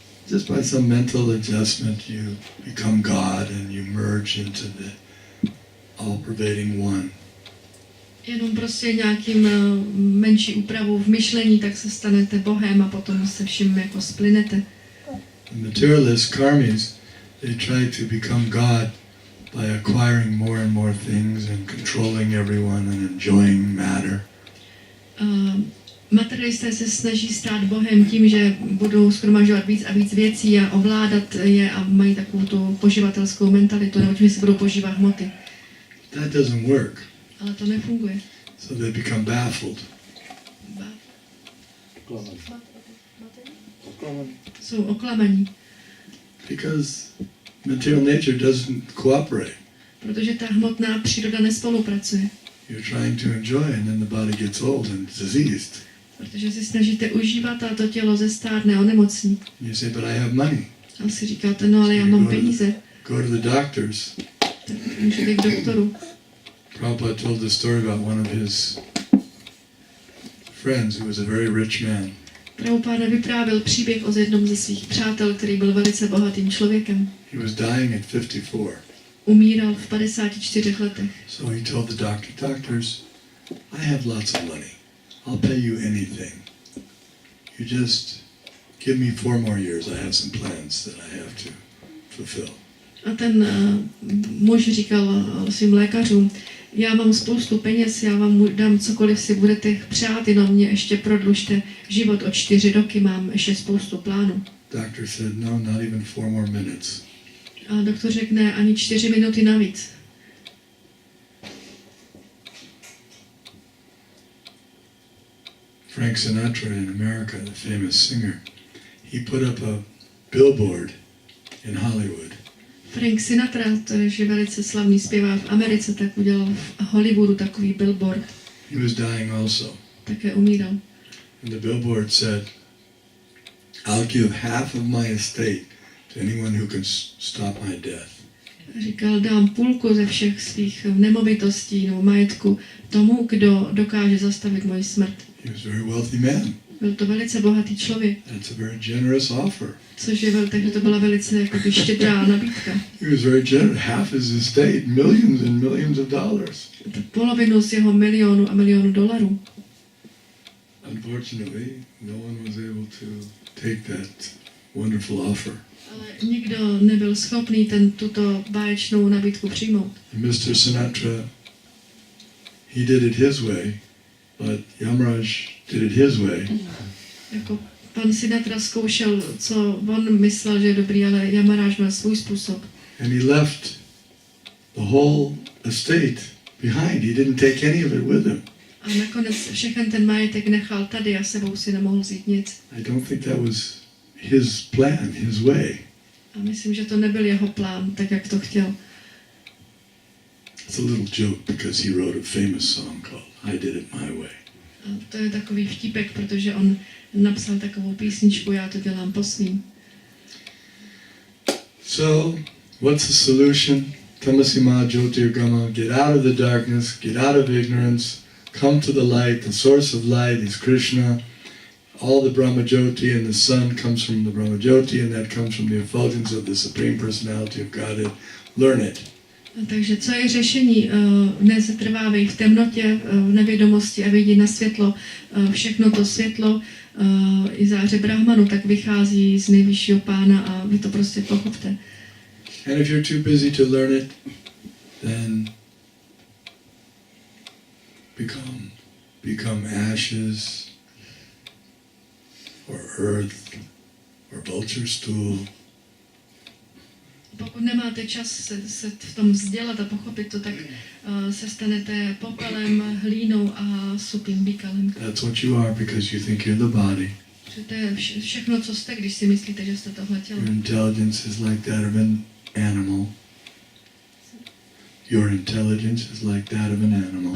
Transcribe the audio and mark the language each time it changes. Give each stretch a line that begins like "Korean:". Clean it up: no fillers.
English: Just by some mental adjustment, you become God and you merge into the all-pervading one.
Czech: Jenom prostě nějakým menší úpravou v myšlení, tak se stanete Bohem a potom se vším jako splynete.
English: The materialist karmis, they try to become God by acquiring more and more things and controlling everyone and enjoying matter.
Czech: Materialisté se snaží stát Bohem tím, že budou shromažďovat víc a víc věcí a ovládat je a mají takovou tu poživatelskou mentalitu, nebo tím, že si budou požívat hmoty.
English: That doesn't work.
Czech: Ale to nefunguje.
English: So they become baffled.
Czech: Jsou oklamaní.
English: Because material nature doesn't cooperate.
Czech: Protože ta hmotná příroda nespolupracuje.
English: You're trying to enjoy and then the body gets old and diseased.
Czech: Protože si snažíte užívat a to tělo zestárne, onemocní.
English: You say, but I have money.
Czech: A si říkáte, no ale já mám peníze.
English: Go to the doctors.
Czech: Tak můžete k doktoru.
English: Prabhupada told the story about one of his friends who was a very rich man.
Czech: Prabhupada vyprávěl příběh o jednom ze svých přátel, který byl velice bohatým člověkem.
English: He was dying at 54.
Czech: Umíral v 54 letech.
English: So he told the doctors, I have lots of money. I'll pay you anything. You just give me 4 more years. I have some plans that I have to fulfill.
Czech: A ten muž říkal svým lékařům, já mám spoustu peněz, já vám dám cokoliv si budete přát, jenom mě ještě prodlužte život o 4 roky, mám ještě spoustu plánů.
English: Doctor said, no, not even 4 more minutes.
Czech: A doktor řekne, ani 4 minuty navíc.
English: Frank Sinatra in America, the famous singer, he put up a billboard in Hollywood.
Czech: Frank Sinatra, to je velice slavný zpěvák v Americe, tak udělal v Hollywoodu takový billboard.
English: He was dying also.
Czech: Také umíral.
English: And the billboard said, I'll give half of my estate to anyone who can stop my death.
Czech: Říkal, dám půlku ze všech svých nemovitostí nebo majetku tomu, kdo dokáže zastavit moji smrt.
English: He was a very wealthy man.
Czech: Byl to velice bohatý člověk.
English: That's a very generous offer.
Czech: Což je takže to byla velice jakoby štědrá nabídka.
English: He was very generous. Half his estate, millions and millions of dollars.
Czech: Polovinu z jeho milionu a milionu dolarů.
English: Unfortunately, no one was able to take that wonderful offer.
Czech: Ale nikdo nebyl schopný tuto báječnou nabídku přijmout.
English: Mr. Sinatra, he did it his way, but Yamaraj did it his way.
Czech: Jako pan Sinatra zkoušel, co on myslel, že je dobrý, ale Yamaraž měl svůj způsob.
English: And he left the whole estate behind. He didn't take any of it with him.
Czech: A nakonec všechen ten majetek nechal tady a sebou si nemohl vzít nic.
English: I don't think that was his plan, his way.
Czech: A myslím, že to nebyl jeho plán, tak jak to chtěl.
English: It's a little joke because he wrote a famous song called I Did It My Way.
Czech: A to je takový vtipek, protože on napsal takovou písničku, já to dělám po svým.
English: So, what's the solution? Tamasima Jyotirgama, get out of the darkness, get out of ignorance, come to the light. The source of light is Krishna. All the Brahma Jyoti and the sun comes from the Brahma Jyoti, and that comes from the effulgence of the Supreme Personality of Godhead. Learn it.
Czech: Takže co je řešení? Nesetrvávej v temnotě, v nevědomosti a vidí na světlo. Všechno to světlo i záře Brahmanu tak vychází z nejvyššího pána a vy to prostě pochopte.
English: And if you're too busy to learn it, then become ashes or earth or vulture stool.
Czech: Pokud nemáte čas se v tom vzdělat a pochopit to, tak se stanete popelem, hlínou a supým býkalem.
English: That's what you are because you think you're the body.
Czech: To je všechno, co jste, když si myslíte, že jste tohle tělo.
English: Your intelligence is like that of an animal. Your intelligence is like that of an animal.